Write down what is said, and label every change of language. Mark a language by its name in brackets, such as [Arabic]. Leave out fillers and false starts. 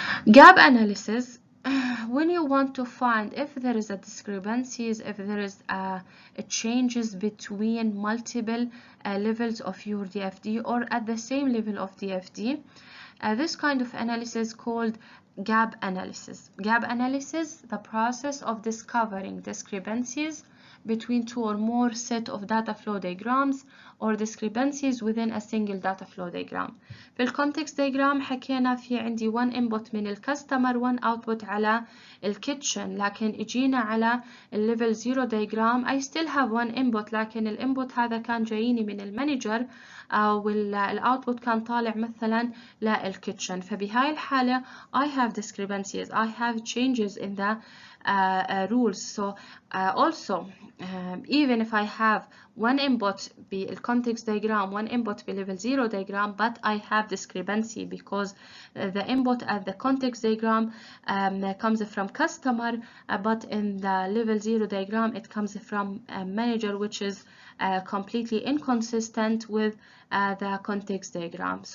[English] Gap analysis, when you want to find if there is a discrepancies, if there is a changes between multiple levels of your DFD or at the same level of DFD, this kind of analysis called gap analysis. Gap analysis, the process of discovering discrepancies between two or more set of data flow diagrams or discrepancies within a single data flow diagram. [Arabic] في الكونتكست diagram حكينا في عندي [English] one input [Arabic] من الكاستمر [English] one output [Arabic] على الكيتشن، لكن اجينا على الليفل 0 diagram [English] I still have one input، [Arabic] لكن الانبوت هذا كان جاييني من المانجر والاوتبوت كان طالع مثلا للكيتشن. فبهاي الحالة [English] I have discrepancies, I have changes in the rules. So also even if I have one input بالcontext diagram, one input level 0 diagram, but I have discrepancy because the input at the context diagram comes from customer, but in the level 0 diagram it comes from a manager, which is completely inconsistent with the context diagram.